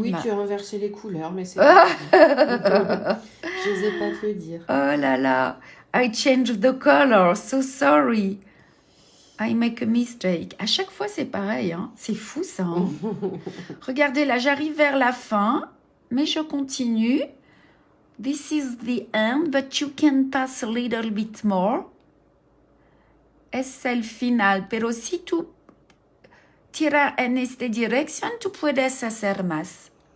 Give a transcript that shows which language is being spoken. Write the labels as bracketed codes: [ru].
[fr] Oui, tu as inversé les couleurs, mais c'est pas grave. Je n'osais pas te le dire. Oh là là. [en] I changed the color. So sorry. I make a mistake. [fr] À chaque fois, c'est pareil. Hein. C'est fou, ça. Hein. Regardez, là, j'arrive vers la fin, mais je continue. [en] This is the end, but you can pass a little bit more. [es] Es el final, pero si tú tiras en esta dirección, tú puedes hacer más.